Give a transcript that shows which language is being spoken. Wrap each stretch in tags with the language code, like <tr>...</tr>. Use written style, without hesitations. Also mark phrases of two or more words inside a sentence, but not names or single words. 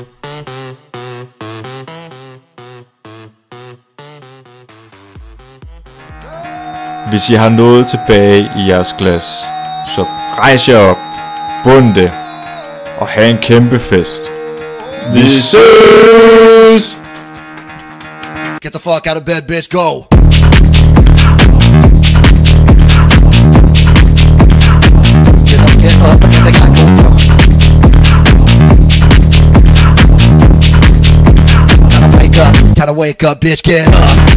<da>Hvis I har noget tilbage i jeres glas, så rejs jer op, bund det, og have en kæmpe fest. Vi ses!</da> <en>Get the fuck out of bed, bitch, go. Get up, and they got going on. Time to wake up, bitch, get up.</en>